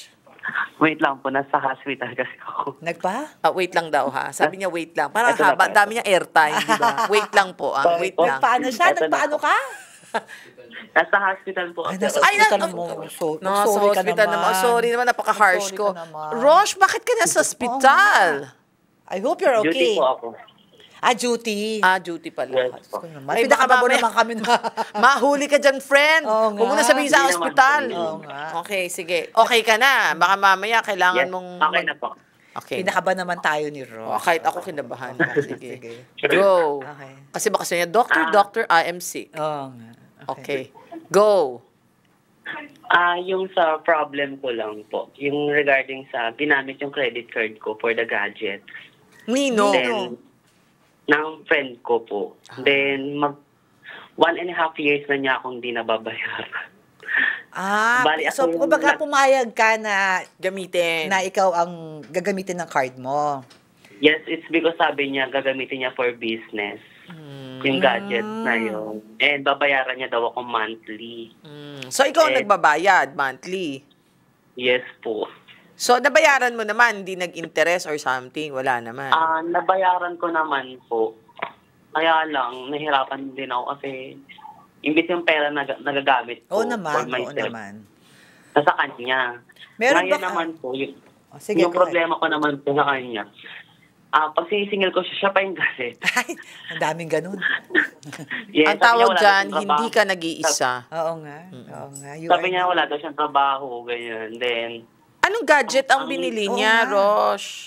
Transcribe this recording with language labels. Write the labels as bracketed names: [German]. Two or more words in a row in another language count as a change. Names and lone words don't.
[Filipino] Wait lang po, nasa hospital kasi ako. Nagpa? Wait lang daw ha. Sabi niya wait lang. Parang Ito na haba, po, ito. dami niya airtime, di ba? Wait lang po. Wait lang. Nagpaano siya? Ito na Nagpaano po. ka? Nasa hospital po Ay, ako. nasa Ay, hospital na- mo. Nasa Sorry ka hospital naman. Sorry naman, napaka-harsh Sorry ko. ka naman. Rosh, bakit ka nasa hospital? [English] I hope you're okay. [Filipino] Duty po ako. Duty. Duty pala. Yes po. Ay, pinakababo mamaya- naman kami na. Mahuli ka dyan, friend. Oo nga. Huwag mo na sabihin sa Hindi naman hospital. po. Oo nga. Okay, sige. Okay ka na. Baka mamaya kailangan Yes, mong... okay na po. Okay. Pinakaba naman tayo ni Ro. Kahit ako kinabahan. Sige. Sige. Go. Okay. Kasi baka sabihin niya, [English] Doctor, I am sick. [Filipino] Oo nga. [English] Okay. Go. [Filipino] Yung sa problem ko lang po, yung regarding sa ginamit yung [English] credit card [Filipino] ko [English] for the gadget. [Filipino] Nino. Then, ng friend ko po. Then, 1.5 years na niya akong di nababayaran. Bali, So, ako kumbaga yung- pumayag ka na Gamitin. ikaw ang gagamitin ng card mo. [English] Yes, it's because [Filipino] sabi niya gagamitin niya [English] for business. [Filipino] Yung gadget na yun. And babayaran niya daw ako monthly. So, ikaw ang Eh, nagbabayad monthly. Yes po. So, nabayaran mo naman, hindi nag-interest [English] or something. [Filipino] Wala naman. Nabayaran ko naman po. Kaya lang, nahirapan din ako kasi imbis yung pera nagagamit ko Oo naman, for oo myself. naman. Nasa kanya. Meron Ngayon ba- naman po, Sige, yung [English] go ahead. [Filipino] problema ko naman po sa kanya, pag sinisingil ko siya pa yung galit. Ay, ang daming ganun. Yes, Ang sabi niya tawag wala dyan, daw siyang hindi trabaho. ka nag-iisa. Oo nga. Oo nga. Sabi niya wala daw siyang trabaho, ganyan. Then, Anong gadget ang binili Oo niya, nga. Rosh?